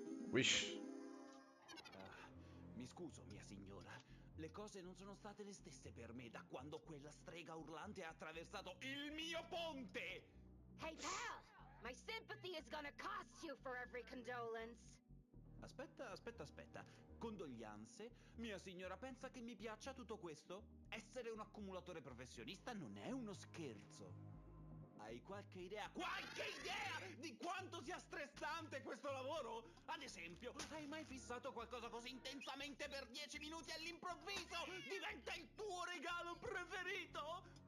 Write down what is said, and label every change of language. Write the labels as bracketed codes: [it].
[en] Wish. [it] Mi scuso, mia signora. Le cose non sono state le stesse per me da quando quella strega urlante ha attraversato il mio ponte! [en] Hey, pal! My sympathy is gonna cost you for every condolence. [it] Aspetta. Condoglianze? Mia signora pensa che mi piaccia tutto questo? Essere un accumulatore professionista non è uno scherzo. Hai qualche idea di quanto sia stressante questo lavoro? Ad esempio, hai mai fissato qualcosa così intensamente per 10 minuti e all'improvviso diventa il tuo regalo preferito?